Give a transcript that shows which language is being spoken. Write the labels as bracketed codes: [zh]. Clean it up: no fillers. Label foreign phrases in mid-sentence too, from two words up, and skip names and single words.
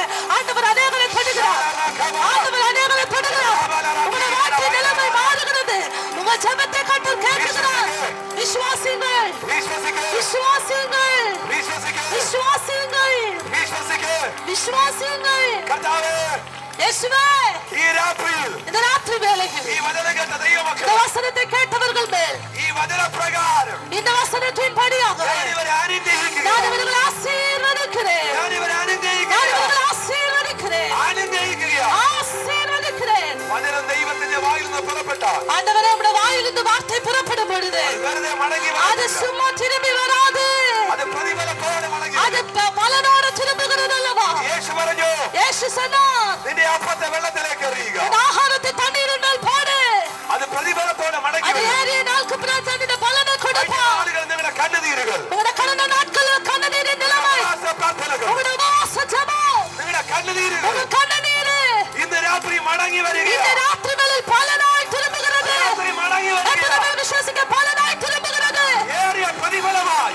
[ta] ஆண்டவர் அநேகரை தொடுகிறார். ஆண்டவர் அநேகரை தொடுகிறார். உங்களுடைய வாழ்க்கை நிலைமை மாறுகிறது. உங்க ஜெபத்தை கர்த்தர் கேட்கிறார். விசுவாசியுங்கள், விசுவாசியுங்கள், விசுவாசியுங்கள், விசுவாசியுங்கள். இயேசுவே, [ml] ഈ രാത്രിയിൽ [ta] இந்த ராத்திரி வேளையில் [ml] ഈ വചനം കേട്ട ദൈവമക്കൾ [ta] இந்த வசனத்தை கேட்டவர்கள் மேல் [ml] ഈ വചനപ്രകാരം [ta] இந்த வசனத்தின் படியாக [ml] ഞാൻ ഇവരെ അനുഗ്രഹിക്കുകയാണ്. [ta] நான் இவர்களை ஆசீர்வதிக்கிறேன். [ml] ഞാൻ ഇവരെ [ta] நான் [ml] അനുഗ്രഹിക്കുകയാണ്. [ta] இவர்களை ஆசீர்வதிக்கிறேன். [ml] അനുഗ്രഹിക്കുകയാണ്. [ta] ஆசீர்வதிக்கிறேன். [ml] വചനം ദൈവത്തിന്റെ വായിൽ നിന്ന് പുറപ്പെട്ടാൽ [ta] ஆண்டவரே, உம்முடைய வாயிலிருந்து வார்த்தை புறப்படும் பொழுது [ml] വെറുതെ മടങ്ങി [ta] அது [ml] വരില്ല. [ta] சும்மா திரும்பி வராது. [ml] അത് പ്രതിഫലത്തോടെ മടങ്ങി [ta] அது [ml] വരും. [ta] பலனோடு திரும்புகிறது அல்லவா? [ml] യേശു പറഞ്ഞു, [ta] இயேசு சொன்னார், [ml] നിന്റെ അപ്പത്തെ വെള്ളത്തിലേക്ക് എറിയുക. [ta] இந்த ஆகாரத்தை தண்ணீரின் மேல் போடு. [ml] അത് പ്രതിഫലത്തോടെ മടങ്ങി [ta] அது [ml] വരും. [ta] ஏறிய நாளுக்கு பிறகு தன்னுடைய பலனை கொடுப்பார். [ml] ആളുകൾ നിങ്ങളുടെ കണ്ണുനീരുകൾ, [ta] உங்களுடைய கடந்த நாட்களில் கண்ணீரின் நிலைமை, [ml] ഉപവാസ പ്രാർത്ഥനകൾ, [ta] உங்களுடைய உபவாச ஜெபம், [ml] നിങ്ങളുടെ കണ്ണുനീരുകൾ [ta] உங்கள் கண்ணீர் [ml] ഇന്ന് രാത്രി മടങ്ങി [ta] இந்த [ml] വരിക. [ta] ராத்திரிகளில் பலனாய் திரும்புகிறது. [ml] രാത്രി മടങ്ങി വരിക. [ta] எத்தனை பேர் விசுவாசிக்க பலனாய் திரும்புகிறது? [ml] ഏറിയ പ്രതിഫലം